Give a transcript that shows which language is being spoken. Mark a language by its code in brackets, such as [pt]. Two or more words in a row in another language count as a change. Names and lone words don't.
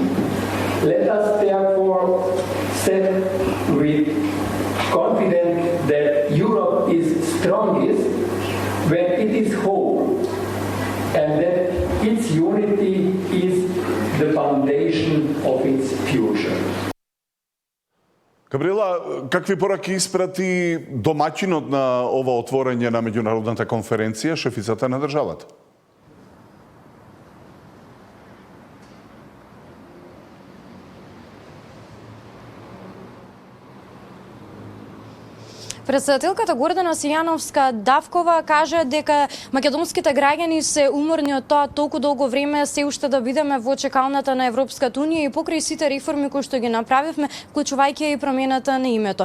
[en] Let us therefore set with confidence that Europe is strongest when it is whole and that its unity is the foundation of its future. [mk] Габриела, какви пораки испрати домаќинот на ова отворање на меѓународната конференција, шефицата на државата? Председателката Гордана Сијановска-Давкова кажа дека македонските граѓани се уморни од тоа толку долго време се уште да бидеме во чекалната на Европската унија и покрај сите реформи кои што ги направивме, вклучувајќи и промената на името.